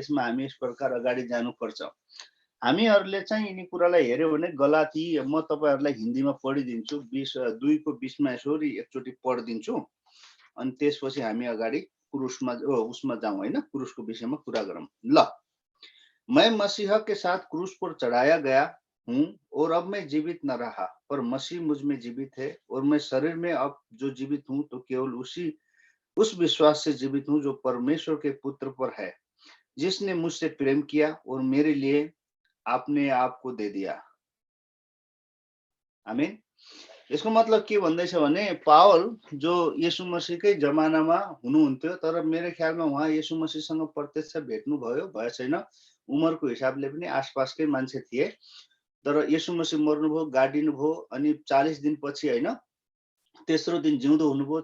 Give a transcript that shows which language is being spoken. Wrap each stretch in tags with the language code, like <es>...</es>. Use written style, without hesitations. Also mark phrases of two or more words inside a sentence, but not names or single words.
<ne>त्यसमा हामी यस प्रकार अगाडि जानुपर्छ। हामीहरूले चाहिँ यिनी कुरालाई हेऱ्यो भने गलाती, म तपाईँहरूलाई हिन्दीमा पढिदिन्छु, 2:20 यसरी एकचोटि पढिदिन्छु अनि त्यसपछि हामी अगाडि क्रूसमा उसमा जाऊँ होइन, क्रूसको विषयमा कुरा गरौँ। ल,</ne> <hi>मैं मसीह के साथ क्रूस पर चढ़ाया गया हूँ और अब मैं जीवित न रहा पर मसीह मुझ में जीवित है और मैं शरीर में अब जो जीवित हूँ तो केवल उस विश्वास से जीवित हूँ जो परमेश्वर के पुत्र पर है, जिसने मुझसे प्रेम किया और मेरे लिए आपने आप को दे दिया। आमीन।</hi> <ne>यसको मतलब के भन्दैछ भने पावल जो येशू मसीहकै जमानामा हुनुहुन्थ्यो, तर मेरो ख्यालमा उहाँ येशू मसीहसँग प्रत्यक्ष भेट्नु भए छैन। उमरको हिसाबले पनि आसपासकै मान्छे थिए। तर येशू मसीह मर्नुभयो, गाडिनु भयो अनि 40 दिनपछि होइन, तेस्रो दिन जिउँदो हुनुभयो।</ne>